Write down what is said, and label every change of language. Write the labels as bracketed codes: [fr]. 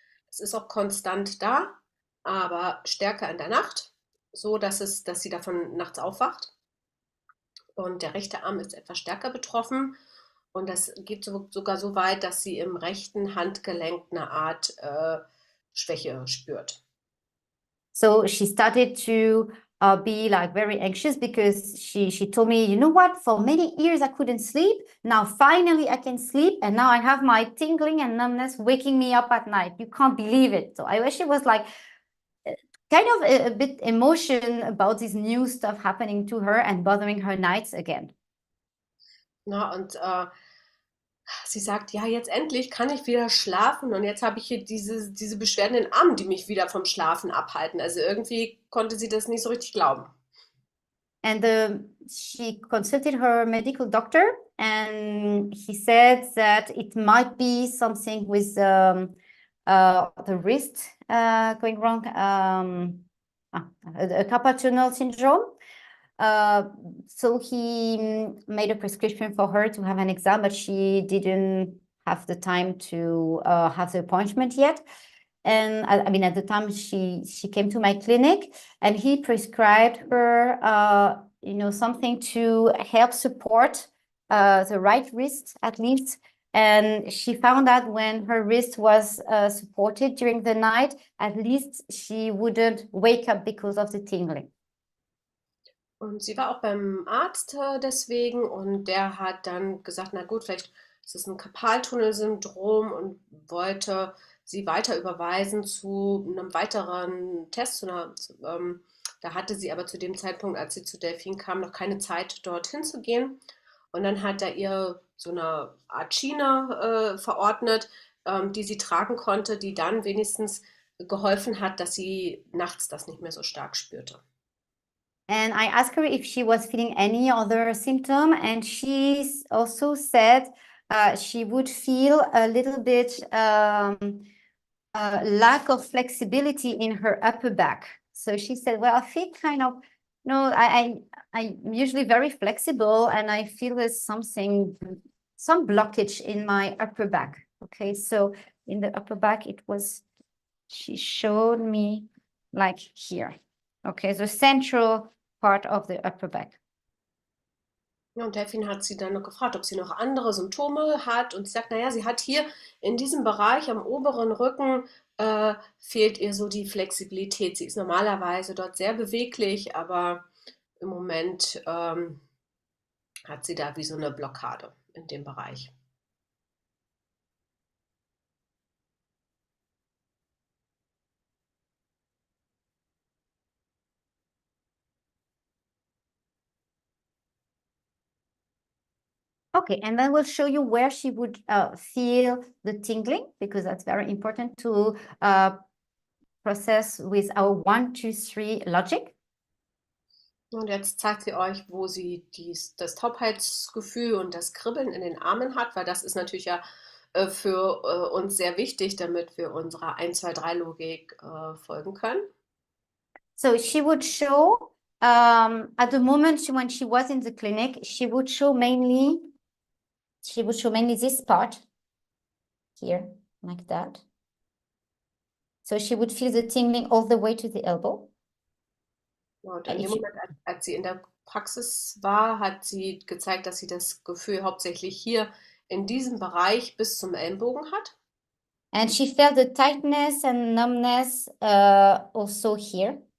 [de] Es ist auch konstant da, aber stärker in der Nacht, so dass sie davon nachts aufwacht. Und der rechte Arm ist etwas stärker betroffen. Und das geht sogar so weit, dass sie im rechten Handgelenk eine Art Schwäche spürt. [en] So she started to be like very anxious because she told me, you know what, for many years I couldn't sleep. Now finally I can sleep, and now I have my tingling and numbness waking me up at night. You can't believe it. So I wish it was like kind of a bit emotion about this new stuff happening to her and bothering her nights again. [de] Na, und sie sagt, ja, jetzt endlich kann ich wieder schlafen und jetzt habe ich hier diese Beschwerden in den Armen, die mich wieder vom Schlafen abhalten. Also irgendwie konnte sie das nicht so richtig glauben. [en] And she consulted her medical doctor, and he said that it might be something with the wrist going wrong, a carpal tunnel syndrome. So he made a prescription for her to have an exam, but she didn't have the time to have the appointment yet. And I mean, at the time she came to my clinic, and he prescribed her, something to help support the right wrist at least. And she found that when her wrist was supported during the night, at least she wouldn't wake up because of the tingling. [de] Und sie war auch beim Arzt deswegen, und der hat dann gesagt, na gut, vielleicht ist es ein Karpaltunnelsyndrom, und wollte sie weiter überweisen zu einem weiteren Test. Da hatte sie aber zu dem Zeitpunkt, als sie zu Delphine kam, noch keine Zeit, dorthin zu gehen. Und dann hat er ihr so eine Art Schiene verordnet, die sie tragen konnte, die dann wenigstens geholfen hat, dass sie nachts das nicht mehr so stark spürte. [en] And I asked her if she was feeling any other symptom, and she also said she would feel a little bit lack of flexibility in her upper back. So she said, well, I feel kind of, I'm usually very flexible, and I feel there's some blockage in my upper back. Okay, so in the upper back, she showed me like here. Okay, the central part of the upper back. [de] Ja, und Delphine hat sie dann noch gefragt, ob sie noch andere Symptome hat, und sie sagt, naja, sie hat hier in diesem Bereich am oberen Rücken fehlt ihr so die Flexibilität. Sie ist normalerweise dort sehr beweglich, aber im Moment hat sie da wie so eine Blockade in dem Bereich. [en] Okay, and then we'll show you where she would feel the tingling, because that's very important to process with our 1, 2, 3 logic. [de] Und jetzt zeigt sie euch, wo sie das Taubheitsgefühl und das Kribbeln in den Armen hat, weil das ist natürlich ja für uns sehr wichtig, damit wir unserer 1, 2, 3 Logik folgen können. [en] So she would show, at the moment when she was in the clinic, she would show mainly this part here, like that. So she would feel the tingling all the way to the elbow. [de] Und in dem Moment, als sie in der Praxis war, hat sie gezeigt, dass sie das Gefühl hauptsächlich hier in diesem Bereich bis zum Ellenbogen hat. [en] And she felt the tightness and numbness also here.